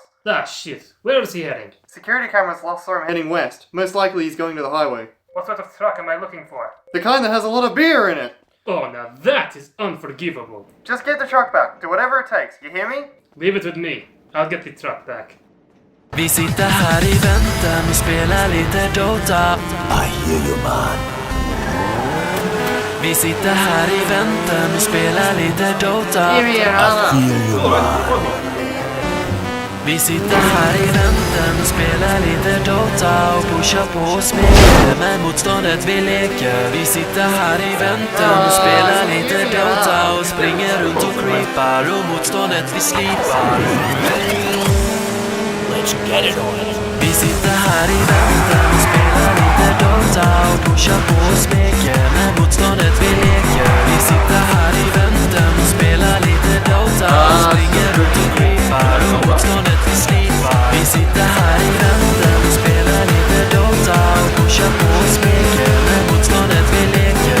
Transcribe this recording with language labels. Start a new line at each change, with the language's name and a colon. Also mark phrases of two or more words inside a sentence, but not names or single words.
English: Ah, shit. Where is he heading? Security cameras last saw him heading west. Most likely he's going to the highway. What sort of truck am I looking for? The kind that has a lot of beer in it. Oh, now that is unforgivable. Just get the truck back. Do whatever it takes. You hear me? Leave it with me. I'll get the truck back.
Swedish: Vi sitter här i väntan, vi spelar lite Dota.
English: I hear you man.
Swedish: Vi sitter här i väntan, vi spelar lite Dota.
English: Give me another. I hear you man.
Swedish: Vi sitter här i väntan och spelar lite Dota och pushar på och smeker med motståndet vi leker. Vi sitter här i väntan och spelar lite Dota och springer runt och creepar och motståndet vi slipar.
English: Let's get it on.
Swedish: Vi sitter här i väntan och spelar lite Dota och pushar på och smeker med motståndet vi leker. Vi sitter här i väntan och spelar lite Dota och springer runt och creepar och motståndet vi slipar. Vi sitter här i väntan och spelar lite Dota och pushar på och smeker med motståndet vi leker.